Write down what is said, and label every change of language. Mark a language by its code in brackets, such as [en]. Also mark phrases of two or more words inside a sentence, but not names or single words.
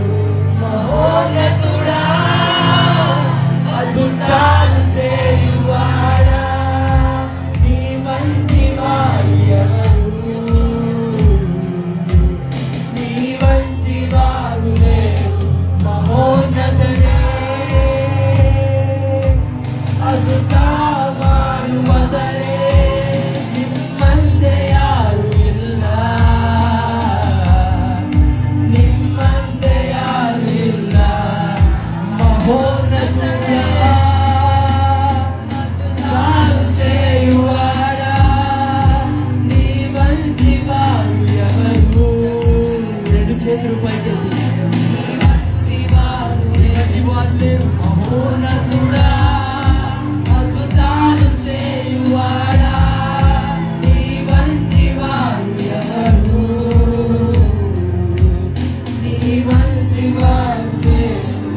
[te] మహోన్నతుడా అద్భుతాలు చేయువాడా, నీ వంటి వారు ఎవరు, నీ వంటి వారు లేరు. [kn] మహోన్నతుడే ಅದ್ಭುತ ಮಾಡುವುದರೆ ನಿಮ್ಮಂತೆ ಯಾರು ಇಲ್ಲ, ನಿಮ್ಮಂತೆ ಯಾರು ಇಲ್ಲ. [te] ಮಹೋನ್ನತ ಅದ್ಭುತಾలు చేయువాడా, నీ వంటి వారు ఎవరు. రెండు చేతులు పైకెత్తి నీ వంటి వారు లేరు. మహోన్నతుడా అద్భుతాలు చేయువాడా, నీ వంటి వారు ఎవరు, నీ వంటి వారు లేరు.